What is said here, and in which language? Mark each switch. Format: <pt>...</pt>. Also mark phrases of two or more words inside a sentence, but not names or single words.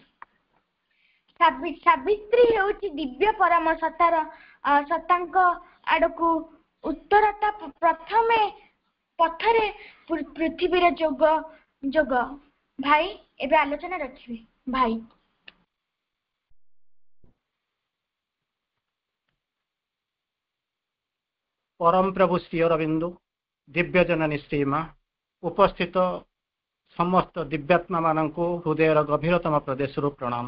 <or>ସାବିତ୍ରୀ ହେଉଛି ଦିବ୍ୟ ପରମ ସତ୍ତାଙ୍କ ଆଡକୁ ଉତ୍ତରତା ପ୍ରଥମେ ପଥରେ ପୃଥିବୀର ଯୋଗ। ଭାଇ ଏବେ ଆଲୋଚନା ରଖିବେ। ଭାଇ ପରମ ପ୍ରଭୁ ଶ୍ରୀ ଅରବିନ୍ଦ, ଦିବ୍ୟ ଜନନୀ ଶ୍ରୀମା, ଉପସ୍ଥିତ ସମସ୍ତ ଦିବ୍ୟାତ୍ମା ମାନଙ୍କ ହୃଦୟର ଗଭୀରତମ ପ୍ରଦେଶ ପ୍ରଣାମ।</or>